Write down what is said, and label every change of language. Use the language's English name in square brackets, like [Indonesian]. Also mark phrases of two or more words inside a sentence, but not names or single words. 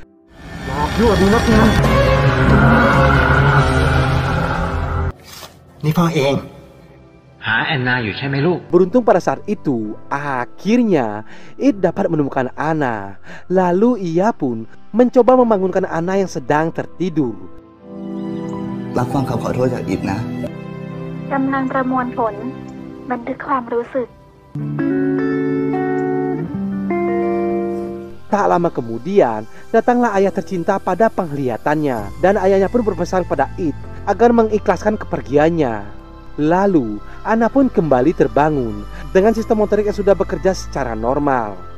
[Thai] Ini พ่อเอง [Indonesian] Beruntung pada saat itu, akhirnya It dapat menemukan Anna. Lalu ia pun mencoba membangunkan Anna yang sedang tertidur. [Thai] รับฟังคำขอโทษจากอิฐนะ กำลังประมวลผล บันทึกความรู้สึก [Indonesian] Tak lama kemudian, datanglah ayah tercinta pada penglihatannya, dan ayahnya pun berpesan pada It agar mengikhlaskan kepergiannya. Lalu, Anna pun kembali terbangun dengan sistem motorik yang sudah bekerja secara normal.